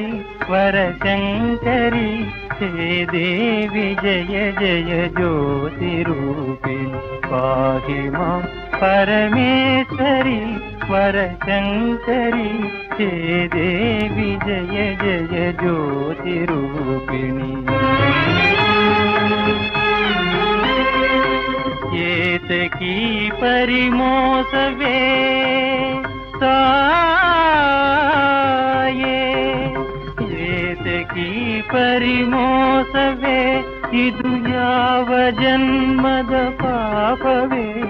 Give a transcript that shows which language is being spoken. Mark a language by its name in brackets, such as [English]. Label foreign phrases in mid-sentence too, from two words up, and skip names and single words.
[Sanskrit] वरशङ्करि हे देवि जय जय ज्योतिरूपिणि पाहि मां परमेश्वरि वरशङ्करि हे देवि जय जय ज्योतिरूपिणि [Kannada] ಏತಕೀ ಪರಿಮೋಸವೇ ತಾಯೇ ಏತಕೀ ಪರಿಮೋಸವೇ ಇದು ಯಾವ ಜನ್ಮದ ಪಾಪವೇ